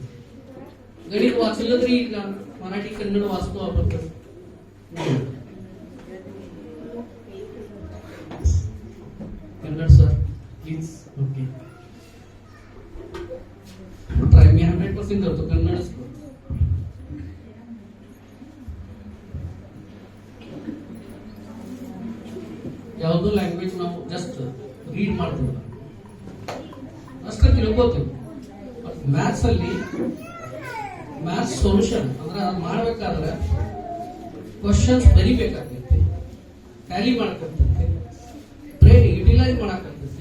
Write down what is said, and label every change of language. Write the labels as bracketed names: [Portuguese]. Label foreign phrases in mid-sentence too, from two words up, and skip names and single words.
[Marathi] गणित वाचलं तरी येईल का? मराठी कन्नड वाचतो आपण तर. कन्नड [English] sir please. okay try. [Marathi] मी 100% करतो, कन्नडच करतो. [Kannada] ಯಾವುದೋ ಲ್ಯಾಂಗ್ವೇಜ್ ನಾವು [English] just read [Kannada] ಮಾಡ್ತೀವಿ ಅಷ್ಟೇ ತಿಳ್ಕೋತೀವಿ. ಬಟ್ ಮ್ಯಾಥ್ಸ್ ಅಲ್ಲಿ [English] maths solution [Kannada] ಅಂದ್ರೆ ಅದು ಮಾಡ್ಬೇಕಾದ್ರೆ ಕ್ವಶನ್ಸ್ ಬರಿಬೇಕಾಗ್ತೈತಿ, ಟ್ಯಾಲಿ ಮಾಡಕ್ಕಾಗ್ತೈತಿ, [English] brain utilise [Kannada] ಮಾಡಕ್ಕಾಗ್ತೈತಿ.